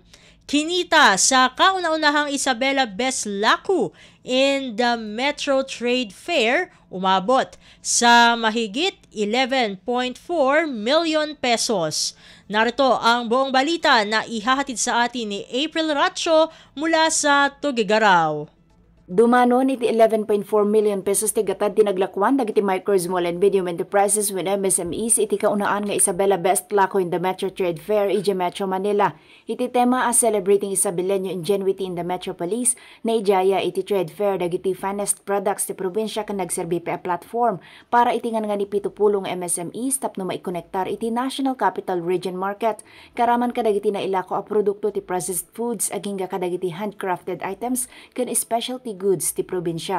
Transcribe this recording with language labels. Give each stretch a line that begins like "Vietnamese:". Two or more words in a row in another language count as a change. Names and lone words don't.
Filipino: Kinita sa kauna-unahang Isabela Best Laku in the Metro Trade Fair umabot sa mahigit 11.4 million pesos. Narito ang buong balita na ihahatid sa atin ni April Racho mula sa Tuguegarao.
Iloko: Dumano iti 11.4 million pesos ti gatad tinaglakwan dagiti
English: micro, small and medium enterprises when MSMEs
Iloko: iti kaunaan nga Isabela Best Laku in the Metro Trade Fair iti Metro Manila. Iti tema
English: as celebrating Isabelenyo ingenuity in the metropolis
Iloko: na ijaya iti trade fair dagiti
English: finest products
Iloko: ti probinsya kan nagserbi pa platform para itingan nga ni pitupulong MSMEs tapno maikonektar iti National Capital Region Market. Karaman kadagiti na ilako a produkto ti
English: processed foods
Iloko: aging kadagiti
English: handcrafted items
Iloko: kan
English: specialty goods
Iloko: ti probinsya.